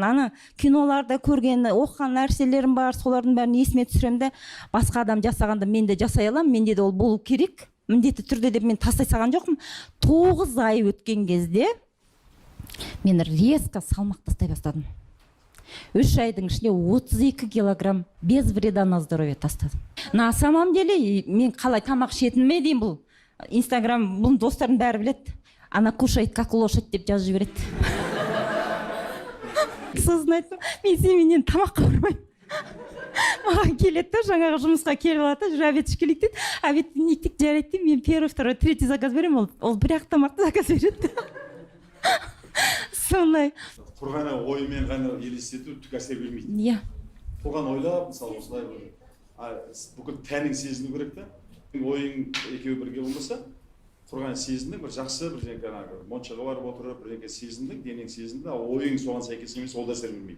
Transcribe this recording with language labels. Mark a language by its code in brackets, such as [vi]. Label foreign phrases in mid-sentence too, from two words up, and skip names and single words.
[kk] Ана киноларда көрген, оқыған нәрселерім бар, солардың бәрін есіме түсіремін де, басқа адам жасағанда мен де жасай аламын, менде де ол болу керек. Міндетті түрде деп мен тастай салған жоқпын. 9 ай өткен кезде мен резко салмақ тастай бастадым. 3 айдың ішінде 32 килограмм [ru] без вреда на здоровье [kk] тастадым. [ru] На самом деле [kk] мен қалай тамақ ішетініме дейін бұл Инстаграм, бұның достарын бәрі біледі. [ru] Она кушает как лошадь [kk] деп жазып жібереді. Сосын айттым, мен сенімен тамаққа бармаймын. маған келеді да, жаңағы жұмысқа келіп алады да, жүр обед ішіп келейік дейді. Обедті не етейік, жарайды деймін, мен [ru] первый, второй, третий [kk] заказ беремін, ол бір ақ тамақты заказ береді. Сондай. Құр ғана оймен ғана елестету түк әсер бермейді. Иә. Оған ойлап, мысалы осылай бір бүкіл тәнің сезіну керек та. Ойың екеуі бірге болмаса, құр ғана сезіндің, бір жақсы бір жаңағы моншаға барып отырып, бірдеңе сезіндің, денең сезінді, ал ойың соған сәйкес емес, ол да әсер бермейді.